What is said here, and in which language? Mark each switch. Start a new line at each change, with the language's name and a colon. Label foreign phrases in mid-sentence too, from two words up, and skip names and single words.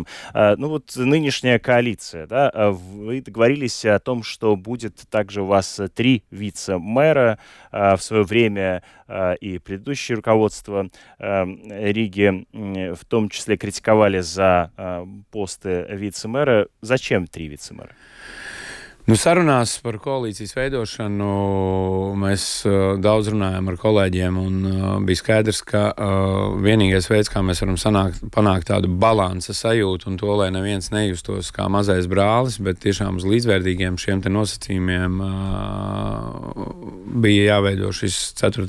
Russian: Ну вот нынешняя коалиция, да, вы договорились о том, что будет также у вас 3 вице-мэра. В свое время и предыдущее руководство Риги в том числе критиковали за посты вице-мэра. Зачем 3 вице-мэра?
Latvian: Nu, sarunās par koalīcijas veidošanu mēs daudz runājam ar kolēģiem, un bija skaidrs, ka vienīgais veids, kā mēs varam panākt tādu balansa sajūtu un to, lai neviens nejustos kā mazais brālis, bet tiešām uz līdzvērtīgiem šiem te nosacījumiem bija jāveido šis 4.